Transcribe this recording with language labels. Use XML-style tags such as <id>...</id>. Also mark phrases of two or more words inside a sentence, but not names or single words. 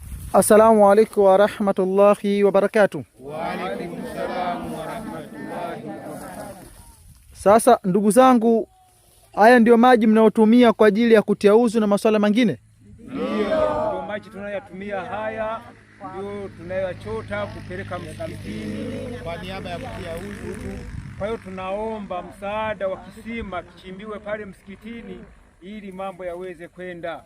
<ar>السلام عليكم ورحمة الله وبركاته. وعليكم السلام ورحمة الله وبركاته.</ar> <sw>Sasa ndugu zangu, haya ndio maji mnayotumia kwa ajili ya kutia uzu na masuala mengine? Ndio maji tunayotumia, haya ndio tunayochota kupeleka msikitini kwa niaba ya kutia uzu. Kwa hiyo tunaomba msaada wa kisima kichimbiwe pale msikitini ili mambo yaweze kwenda.</sw>